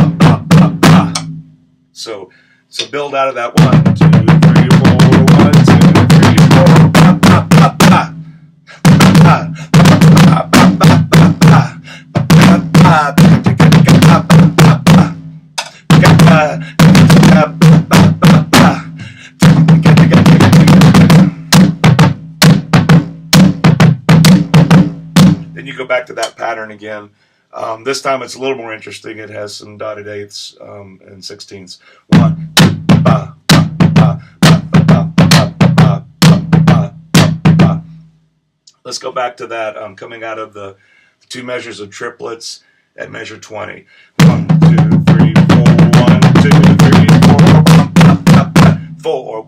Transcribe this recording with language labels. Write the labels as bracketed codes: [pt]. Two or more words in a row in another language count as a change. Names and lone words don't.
[en] So build out of that 1, 2, 3, 4, 1, 2, 3, 4. Then you go back to that pattern again. This time it's a little more interesting. It has some dotted eighths and sixteenths. 1, 2, ba, ba, ba, ba, ba, ba, ba, ba, ba. Let's go back to that. Coming out of the 2 measures of triplets at measure 20. 1, 2, 3, 4. 1, 2, 3, 4. 4.